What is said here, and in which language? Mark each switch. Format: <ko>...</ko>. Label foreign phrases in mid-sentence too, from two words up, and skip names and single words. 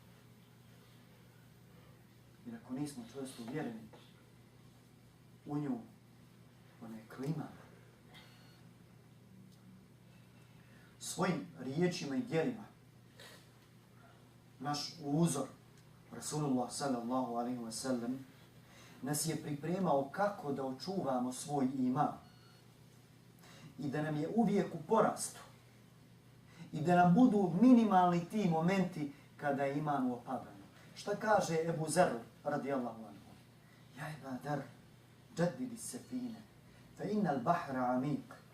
<bs>Jer ako nismo čvrsto uvjereni u nju, ona je klima. Svojim riječima i djelima naš uzor,</bs> <ar>رسول الله صلى الله عليه وسلم,</ar> <bs>nas je pripremao kako da očuvamo svoj iman i da nam je uvijek u porastu i da nam budu minimalni ti momenti kada je iman u opadanju. Šta kaže</bs> <ar>Ebu Zer رضي الله عنه يا أبا ذر جدد السفينة فإن البحر عميق.</ar>